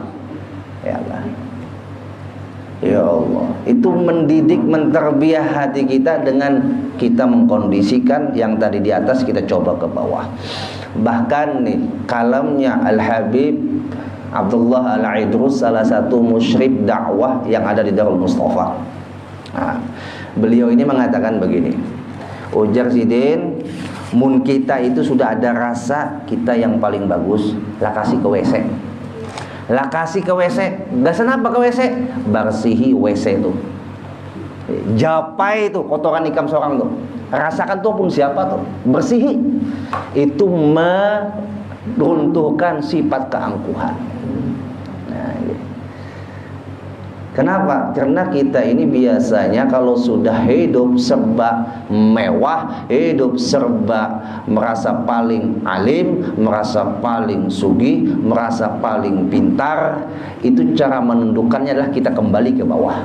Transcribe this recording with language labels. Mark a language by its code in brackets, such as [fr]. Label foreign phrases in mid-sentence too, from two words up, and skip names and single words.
[id] Ya kan? Ya Allah. Itu mendidik, menterbiah hati kita dengan kita mengkondisikan yang tadi di atas kita coba ke bawah. Bahkan nih kalamnya Al-Habib Abdullah Al-Idrus, salah satu musyrik dakwah yang ada di Darul Mustafa. [bjn] Nah, beliau ini mengatakan begini, ujar Sidin, mun kita itu sudah ada rasa kita yang paling bagus, lah kasih ke WC. Lah kasih ke WC. Gasan apa ke WC? Barsihi WC itu. Japai itu kotoran ikam seorang tuh. Rasakan tuh pun siapa tuh. Bersihi. [id] Itu meruntuhkan sifat keangkuhan. Nah, Kenapa? Karena kita ini biasanya kalau sudah hidup serba mewah, hidup serba merasa paling alim, merasa paling sugih, merasa paling pintar, itu cara menundukkannya adalah kita kembali ke bawah.